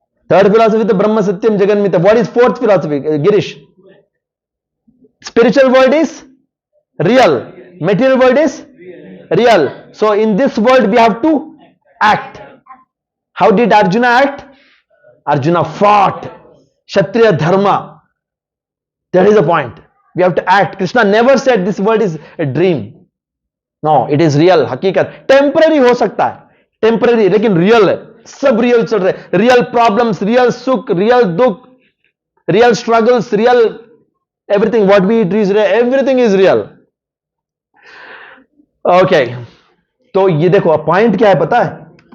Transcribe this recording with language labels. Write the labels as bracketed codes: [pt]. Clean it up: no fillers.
[hi] Third philosophy तो [sa] ब्रह्म सत्यम जगन मिथ्या। [en] What is fourth philosophy Girish? Spiritual world is real, material world is real. So in this world we have to act. How did Arjuna act? Arjuna fought Kshatriya dharma. That is the point. We have to act. Krishna never said this world is a dream. No, it is real. [hi] हकीकत temporary हो सकता है, temporary, लेकिन real है। सब real चल रहे, [en] Real problems, real सुख, real दुख, real struggles, real everything what we eat is real, everything is real. [hi] Okay, तो ये देखो पॉइंट क्या है पता है?